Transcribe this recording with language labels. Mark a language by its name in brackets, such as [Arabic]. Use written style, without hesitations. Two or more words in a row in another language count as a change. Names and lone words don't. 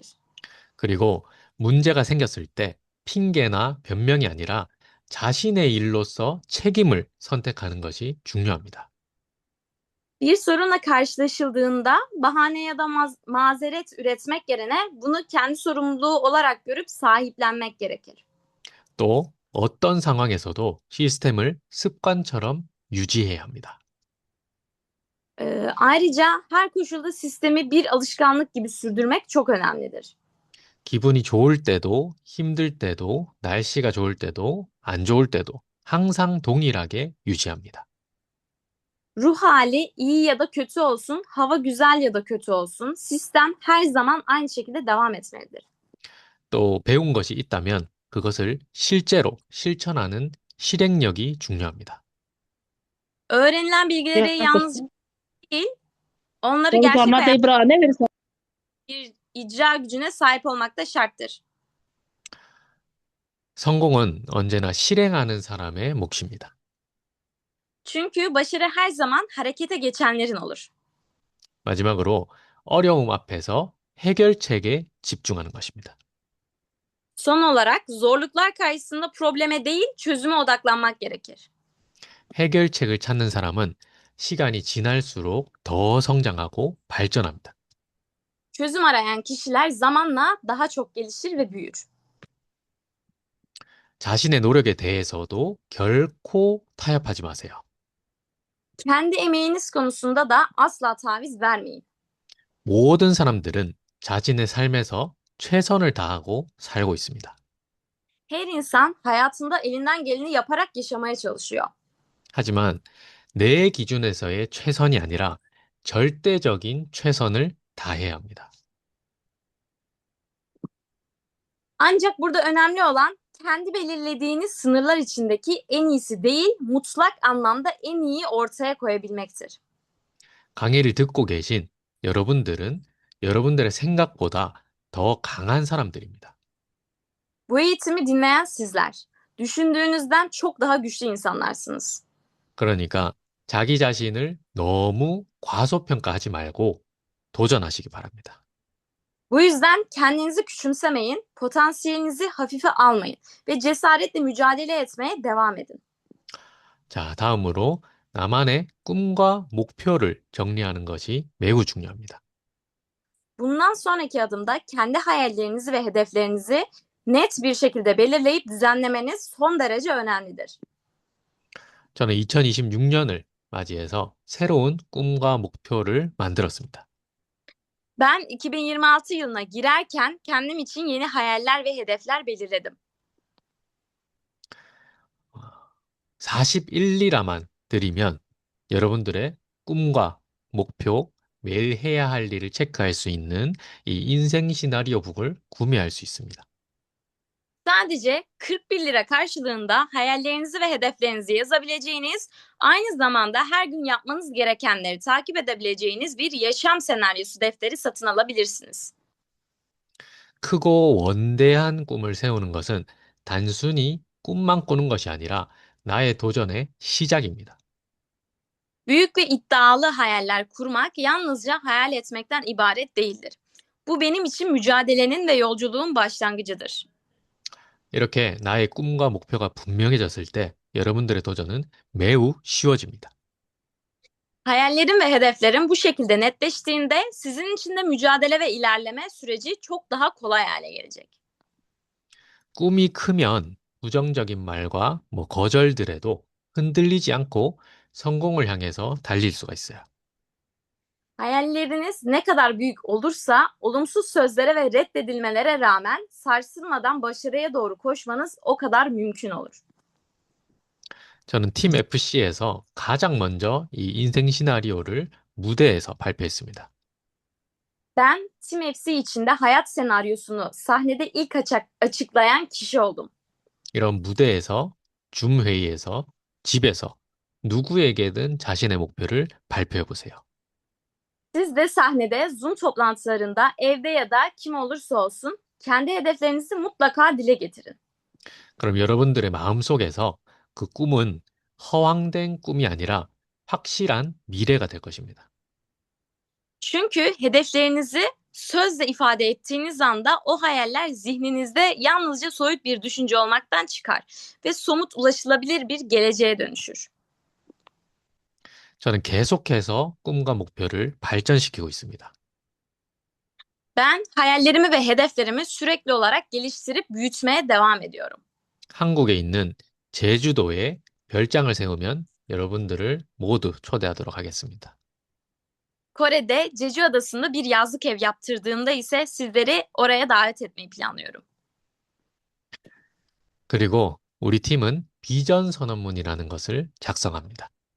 [Korean] 그리고 문제가 생겼을 때 핑계나 변명이 아니라 자신의 일로서 책임을 선택하는 것이 중요합니다. [Turkish] Bir sorunla karşılaşıldığında bahane ya da mazeret üretmek yerine bunu kendi sorumluluğu olarak görüp sahiplenmek gerekir. [Korean] 또 어떤 상황에서도 시스템을 습관처럼 유지해야 합니다. [Turkish] Ayrıca her koşulda sistemi bir alışkanlık gibi sürdürmek çok önemlidir. [Korean] 기분이 좋을 때도, 힘들 때도, 날씨가 좋을 때도, 안 좋을 때도 항상 동일하게 유지합니다. [Turkish] Ruh hali iyi ya da kötü olsun, hava güzel ya da kötü olsun, sistem her zaman aynı şekilde devam etmelidir. [Korean] 또 배운 것이 있다면 그것을 실제로 실천하는 실행력이 중요합니다. [Turkish] Öğrenilen bilgileri yalnızca değil, onları Con gerçek giornata hayatta di prova, ne verso? bir icra gücüne sahip olmak da şarttır. [Korean] 성공은 언제나 실행하는 사람의 몫입니다. [Turkish] Çünkü başarı her zaman harekete geçenlerin olur. [Korean] 마지막으로 어려움 앞에서 해결책에 집중하는 것입니다. [Turkish] Son olarak zorluklar karşısında probleme değil, çözüme odaklanmak gerekir. [Korean] 해결책을 찾는 사람은 시간이 지날수록 더 성장하고 발전합니다. [Turkish] Çözüm arayan kişiler zamanla daha çok gelişir ve büyür. [Korean] 자신의 노력에 대해서도 결코 타협하지 마세요. [Turkish] Kendi emeğiniz konusunda da asla taviz vermeyin. [Korean] 모든 사람들은 자신의 삶에서 최선을 다하고 살고 있습니다. [Turkish] Her insan hayatında elinden geleni yaparak yaşamaya çalışıyor. [Korean] 하지만 내 기준에서의 최선이 아니라 절대적인 최선을 다해야 합니다. [Turkish] Ancak burada önemli olan kendi belirlediğiniz sınırlar içindeki en iyisi değil, mutlak anlamda en iyi ortaya koyabilmektir. [Korean] 강의를 듣고 계신 여러분들은 여러분들의 생각보다 더 강한 사람들입니다. [Turkish] Bu eğitimi dinleyen sizler, düşündüğünüzden çok daha güçlü insanlarsınız. [Korean] 그러니까 자기 자신을 너무 과소평가하지 말고 도전하시기 바랍니다. [Turkish] Bu yüzden kendinizi küçümsemeyin, potansiyelinizi hafife almayın ve cesaretle mücadele etmeye devam edin. [Korean] 자, 다음으로 나만의 꿈과 목표를 정리하는 것이 매우 중요합니다. [Turkish] Bundan sonraki adımda kendi hayallerinizi ve hedeflerinizi net bir şekilde belirleyip düzenlemeniz son derece önemlidir. [Korean] 저는 2026년을 맞이해서 새로운 꿈과 목표를 만들었습니다. [Turkish] Ben 2026 yılına girerken kendim için yeni hayaller ve hedefler belirledim. [Korean] 41리라만 드리면 여러분들의 꿈과 목표 매일 해야 할 일을 체크할 수 있는 이 인생 시나리오북을 구매할 수 있습니다. [Turkish] Sadece 41 lira karşılığında hayallerinizi ve hedeflerinizi yazabileceğiniz, aynı zamanda her gün yapmanız gerekenleri takip edebileceğiniz bir yaşam senaryosu defteri satın alabilirsiniz. [Korean] 크고 원대한 꿈을 세우는 것은 단순히 꿈만 꾸는 것이 아니라 나의 도전의 시작입니다. [Turkish] Büyük ve iddialı hayaller kurmak yalnızca hayal etmekten ibaret değildir. Bu benim için mücadelenin ve yolculuğun başlangıcıdır. [Korean] 이렇게 나의 꿈과 목표가 분명해졌을 때 여러분들의 도전은 매우 쉬워집니다. [Turkish] Hayallerim ve hedeflerim bu şekilde netleştiğinde sizin için de mücadele ve ilerleme süreci çok daha kolay hale gelecek. [Korean] 꿈이 크면 부정적인 말과 거절들에도 흔들리지 않고 성공을 향해서 달릴 수가 있어요. [Turkish] Hayalleriniz ne kadar büyük olursa olumsuz sözlere ve reddedilmelere rağmen sarsılmadan başarıya doğru koşmanız o kadar mümkün olur. [Korean] 저는 팀 FC에서 가장 먼저 이 인생 시나리오를 무대에서 발표했습니다. [Turkish] Ben Team FC içinde hayat senaryosunu sahnede ilk açıklayan kişi oldum. [Korean] 이런 무대에서, 줌 회의에서, 집에서 누구에게든 자신의 목표를 발표해 보세요. [Turkish] Siz de sahnede, Zoom toplantılarında, evde ya da kim olursa olsun kendi hedeflerinizi mutlaka dile getirin. [Korean] 그럼 여러분들의 마음속에서 그 꿈은 허황된 꿈이 아니라 확실한 미래가 될 것입니다. [Turkish] Çünkü hedeflerinizi sözle ifade ettiğiniz anda o hayaller zihninizde yalnızca soyut bir düşünce olmaktan çıkar ve somut ulaşılabilir bir geleceğe dönüşür. [Korean] 저는 계속해서 꿈과 목표를 발전시키고 있습니다. [Turkish] Ben hayallerimi ve hedeflerimi sürekli olarak geliştirip büyütmeye devam ediyorum. [Korean] 한국에 있는 제주도에 별장을 세우면 여러분들을 모두 초대하도록 하겠습니다. [Turkish] Kore'de Jeju Adası'nda bir yazlık ev yaptırdığımda ise sizleri oraya davet etmeyi planlıyorum. [Korean] 그리고 우리 팀은 비전 선언문이라는 것을 작성합니다.